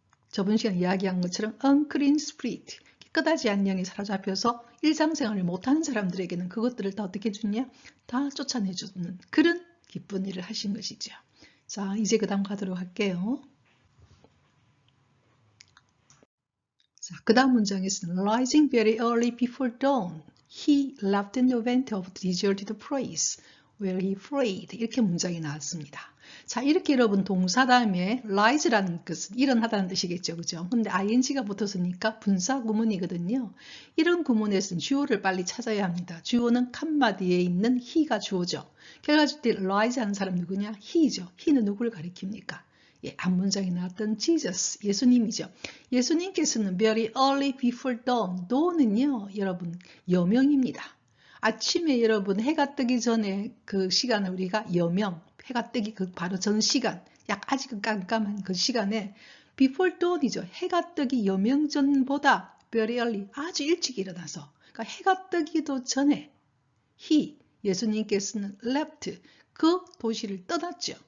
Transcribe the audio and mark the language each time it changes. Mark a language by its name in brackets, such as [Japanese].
[Korean] 저번 시간에 이야기한 것처럼 unclean spirit, 깨끗하지 않은 영에 사로잡혀서 일상생활을 못하는 사람들에게는 그것들을 다 어떻게 해주냐? 다 쫓아내주는 그런 기쁜 일을 하신 것이죠. 자, 이제 그 다음 가도록 할게요. 자, 그 다음 문장에서는 [English] Rising very early before dawn, he left and went off to deserted place, where he prayed. [Korean] 이렇게 문장이 나왔습니다. 자, 이렇게 여러분 동사 다음에 rise라는 것은 일어나다는 뜻이겠죠. 그죠? 근데 ing가 붙었으니까 분사 구문이거든요. 이런 구문에서는 주어를 빨리 찾아야 합니다. 주어는 칸마 뒤에 있는 he가 주어죠. 결과적으로 rise 하는 사람 누구냐? he죠. he는 누구를 가리킵니까? 예, 앞문장에 나왔던 Jesus, 예수님이죠. 예수님께서는 [English] very early before dawn, [Korean] dawn은요, 여러분, 여명입니다. 아침에 여러분 해가 뜨기 전에 그 시간을 우리가 여명, 해가 뜨기 그 바로 전 시간, 아직은 깜깜한 그 시간에 before dawn이죠. 해가 뜨기 여명 전보다 very early, 아주 일찍 일어나서, 그러니까 해가 뜨기도 전에 he, 예수님께서는 left, 그 도시를 떠났죠.